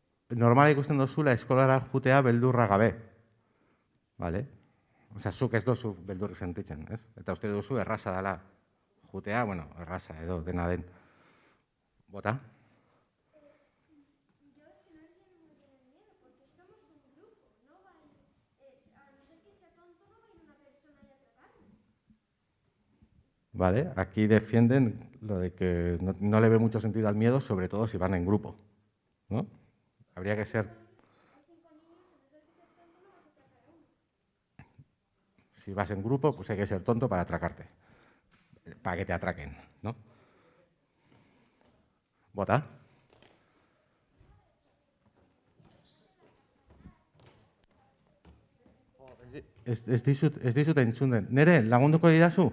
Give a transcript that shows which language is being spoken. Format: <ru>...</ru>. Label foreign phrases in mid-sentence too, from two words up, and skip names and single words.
<eu>normala ikusten dozula eskolara jutea beldurra gabe. Vale? Osea, zuk ez dozu beldurrik sentitzen, ez? Eta uste duzu erraza dela jutea, bueno, erraza edo dena den. Bota?</eu> <es>Vale, aquí defienden lo de que no le ve mucho sentido al miedo, sobre todo si van en grupo, ¿no? Habría que ser... Si vas en grupo, pues hay que ser tonto para atracarte, para que te atraquen, ¿no?</es> <eu>Bota. Ez dizut entzuten. Nere, lagunduko didazu?</eu>